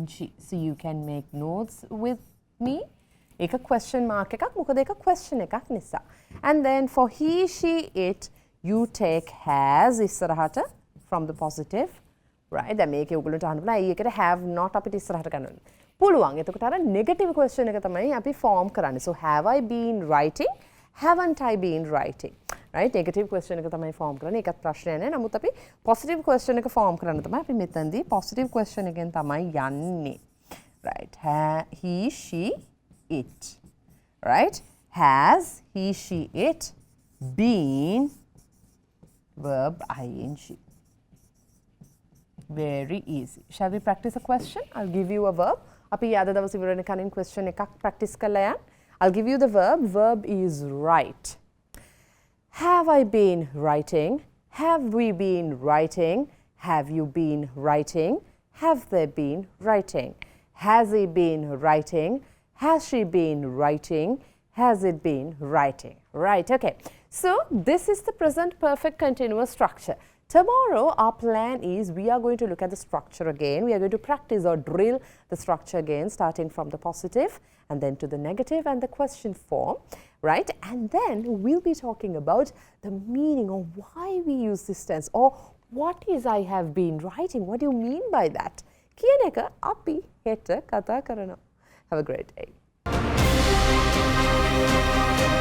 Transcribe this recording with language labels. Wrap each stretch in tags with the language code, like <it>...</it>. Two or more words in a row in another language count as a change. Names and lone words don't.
<en>So you can make notes with me.</en> <si>එක</si> <en>question mark</en> <si>එකක් මොකද එක question එකක් නිසා.</si> <en>And then for he, she, it, you take has issarahata from the positive. Right?</en> <si>දැන් මේකේ ඔයගොල්ලන්ට අහන්න පුළුවන් අයි ඒකට</si> <en>have not</en> <si>අපිට ඉස්සරහට ගන්න ඕනේ. පුළුවන්. එතකොට අර</si> <en>negative question</en> <si>එක තමයි අපි form කරන්නේ.</si> <en>So have I been writing? Haven't I been writing? Right? Negative question</en> <si>එක තමයි form කරන්නේ. ඒකත් ප්‍රශ්නයක් නෑ. නමුත් අපි</si> <en>positive question</en> <si>එක form කරන්න තමයි අපි මෙතනදී</si> <en>positive question</en> <si>එකෙන් තමයි යන්නේ.</si> <en>Right? He, she, it. Right? Has he, she, it been verb ing. Very easy. Shall we practice a question? I'll give you a verb.</en> <si>අපි අද දවසේ ඉවරන කලින් question එකක් practice කරලා යන්න.</si> <en>I'll give you the verb. Verb is write. Have I been writing? Have we been writing? Have you been writing? Have they been writing? Has he been writing? Has she been writing? Has it been writing? Right, okay. So this is the present perfect continuous structure. Tomorrow our plan is we are going to look at the structure again. We are going to practice or drill the structure again, starting from the positive and then to the negative and the question form, right? And then we'll be talking about the meaning of why we use this tense or what is I have been writing. What do you mean by that?</en> <si>කියන එක අපි හෙට කතා කරනවා.</si> <en>Have a great day.</en>